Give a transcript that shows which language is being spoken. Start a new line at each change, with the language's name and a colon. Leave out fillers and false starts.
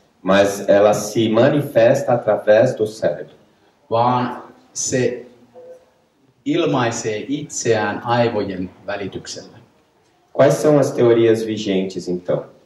Portuguese: mas ela se manifesta através do cérebro.
Finnish: vaan se ilmaisee itseään aivojen välityksellä.
Portuguese: Quais são as teorias vigentes então?